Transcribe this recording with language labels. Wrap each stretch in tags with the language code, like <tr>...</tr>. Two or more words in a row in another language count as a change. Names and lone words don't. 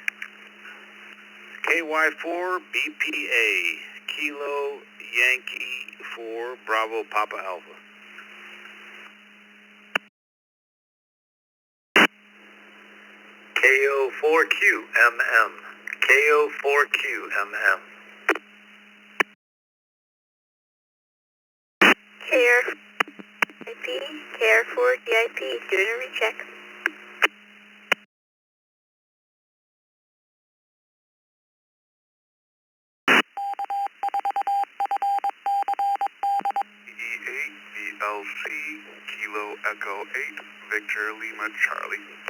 <en>KY4 BPA, Kilo Yankee 4 Bravo Papa Alpha. KO4QMM, KO4QMM. KR4 DIP, doing a recheck. E8 BLC, Kilo Echo 8, Victor Lima Charlie.</en>